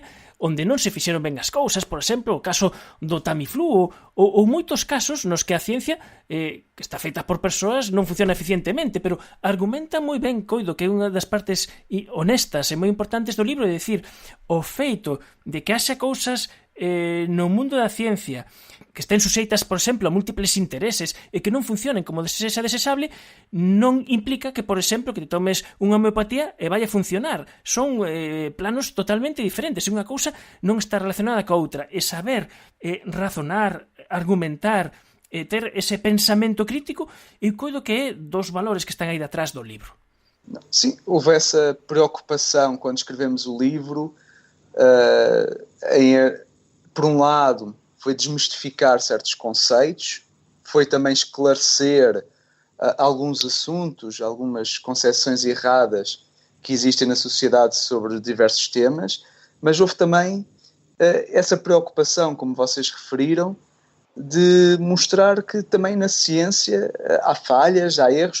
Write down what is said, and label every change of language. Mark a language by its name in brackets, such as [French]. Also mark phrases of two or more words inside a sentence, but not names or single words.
[Galician] onde non se fixeron ben as cousas, por exemplo, o caso do Tamiflu ou moitos casos nos que a ciencia que está feita por persoas non funciona eficientemente, pero argumenta moi ben, coido, que é unha das partes honestas e moi importantes do libro, é dicir, o feito de que haxa cousas no mundo da ciencia que estén suxeitas, por exemplo, a múltiples intereses e que non funcionen como sexa desexable, non implica que, por exemplo, que te tomes unha homeopatía e vai a funcionar. Son planos totalmente diferentes. Unha cousa non está relacionada coa outra. E saber razonar, argumentar, ter ese pensamento crítico, eu coido que é dos valores que están aí detrás do libro. [Portuguese] Sim, houve essa preocupação quando escrevemos o livro por um lado, foi desmistificar certos conceitos, foi também esclarecer alguns assuntos, algumas concepções erradas que existem na sociedade sobre diversos temas, mas houve também essa preocupação, como vocês referiram, de mostrar que também na ciência há falhas, há erros.